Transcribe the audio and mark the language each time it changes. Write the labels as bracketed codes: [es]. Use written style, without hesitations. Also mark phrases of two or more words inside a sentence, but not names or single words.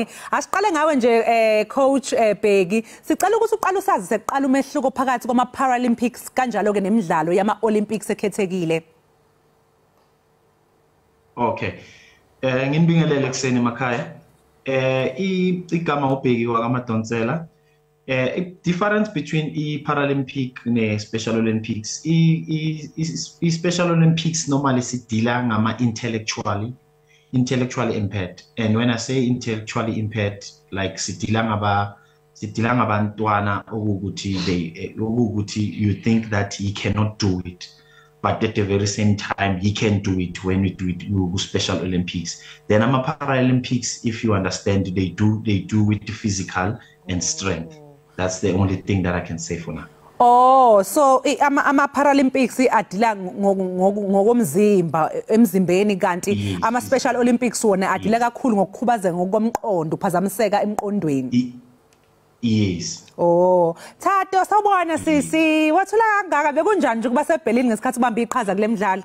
[nd] Asiqale ngawe nje coach Bheki. Sicela ukuthi uqale usazise kuqala umehluko phakathi kwama Paralympics kanjalo ke nemidlalo yama Olympics ekhethekile. [en] Okay. [nd] Nginibingelele ekseni emakhaya. Igama uBheki wakaMadonsela. [en] Difference between Paralympic ne Special Olympics. Special Olympics normally [nd] sidila ngama [en] intellectually impaired. And when I say intellectually impaired, like [nd] sidila ngabantwana ukuthi [en] you think that he cannot do it, but at the very same time he can do it when we do it with Special Olympics. Then Paralympics, if you understand, they do with the physical and strength. That's the only thing that I can say for now. [nd] Oh, so ama Paralympics adila ngokomzimba emzimbeni kanti ama Special Olympics wona adila kakhulu ngokukhubazeka ngokomqondo, uphazamiseka emqondweni. [en] Yes. [nd] Oh, Thato sawubona sisi, wathula kangaka bekunjani nje kuba seBerlin ngesikhathi ubamba iqhaza kule midlalo?